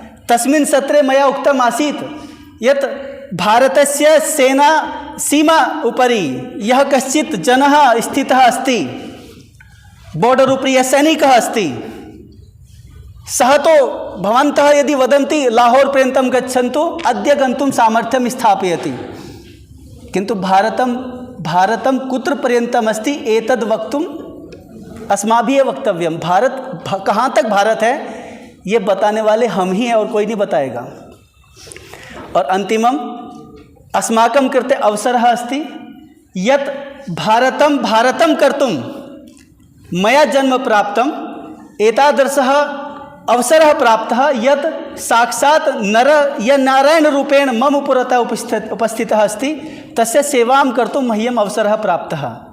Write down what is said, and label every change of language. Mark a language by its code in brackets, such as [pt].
[sa] तस्मिन् सत्रे मया उक्तम् आसीत् यत् भारतस्य सेना सीमा उपरि यः कश्चित् जनः स्थितः अस्ति, बॉर्डर उपरि यः सैनिकः अस्ति, सः तो भवन्तः यदि वदन्ति लाहौर पर्यन्तं गच्छन्तु, अद्य गन्तुं सामर्थ्यं स्थापयति। किन्तु भारतं कुत्र पर्यन्तम् अस्ति एतद् वक्तुं अस्माभिः वक्तव्यं। [hi] भारत कहाँ तक भारत है ये बताने वाले हम ही हैं और कोई नहीं बताएगा। [sa] और अंतिमम् अस्माकं कृते अवसरः अस्ति यत् भारतं कर्तुं मया जन्म प्राप्तम्। एतादृशः अवसरः प्राप्तः यत् साक्षात् नर या नारायणरूपेण मम पुरतः उपस्थितः अस्ति, तस्य सेवां कर्तुं मह्यम् अवसरः प्राप्तः।